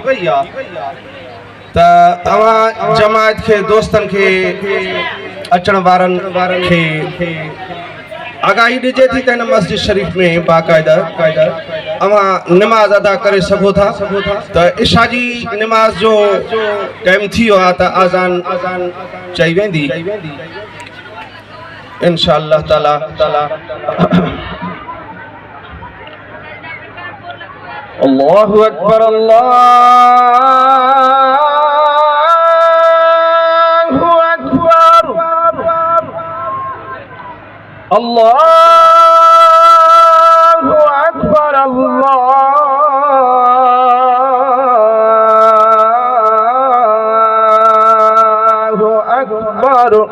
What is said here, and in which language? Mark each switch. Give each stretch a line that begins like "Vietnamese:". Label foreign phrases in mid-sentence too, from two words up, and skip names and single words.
Sindhi: त तव्हां जमायत खे दोस्तनि खे अचण वारनि खे आगाही ॾिजे थी त हिन मस्जिद शरीफ में बाक़ाइदा अवां निमाज़ अदा करे सघो था। त इशा जी निमाज़ जो टाइम थी वियो आहे त आज़ान चई वेंदी
Arabic: إن شاء الله تعالى. الله أكبر الله أكبر الله أكبر الله أكبر